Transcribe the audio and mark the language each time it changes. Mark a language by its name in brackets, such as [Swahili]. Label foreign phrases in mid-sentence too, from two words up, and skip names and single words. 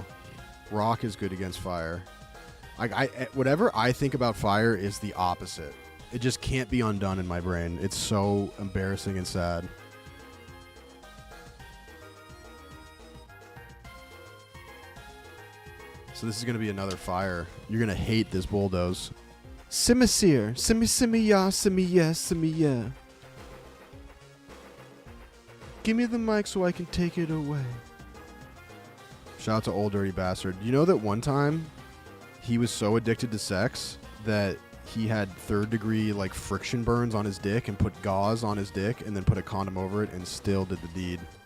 [English] Rock is good against fire. Whatever I think about fire is the opposite. It just can't be undone in my brain. It's so embarrassing and sad. So this is going to be another fire. You're going to hate this Bulldoze. Simiseer. Simmy ya, simmy yes, simmy yeah. Give me the mic so I can take it away. Shout out to Old Dirty Bastard. You know that one time he was so addicted to sex that he had third-degree like friction burns on his dick and put gauze on his dick and then put a condom over it and still did the deed.